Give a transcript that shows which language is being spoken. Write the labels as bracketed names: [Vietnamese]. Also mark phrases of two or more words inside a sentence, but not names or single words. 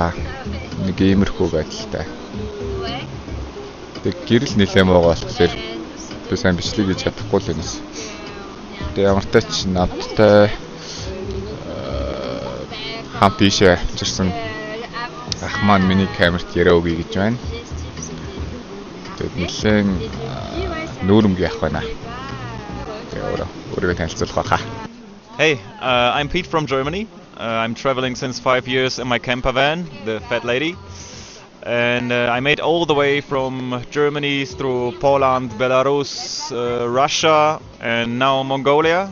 [Mongolian] Нэг иймэрхүү байдалтай. Тэг гэрэл нэлээ муугаа болохоор би сайн бичлэг хийж чадахгүй л юмс. Тэг ямартай ч навтай хамт ийшээ авчирсан ах маань миний камерт яриа өгье гэж байна. Тэг нэлээд нүүрэмг явах байна. [English] Hey, I'm Pete from Germany. I'm traveling since 5 years in my camper van, the Fat Lady. And I made all the way from Germany through Poland, Belarus, Russia, and now Mongolia.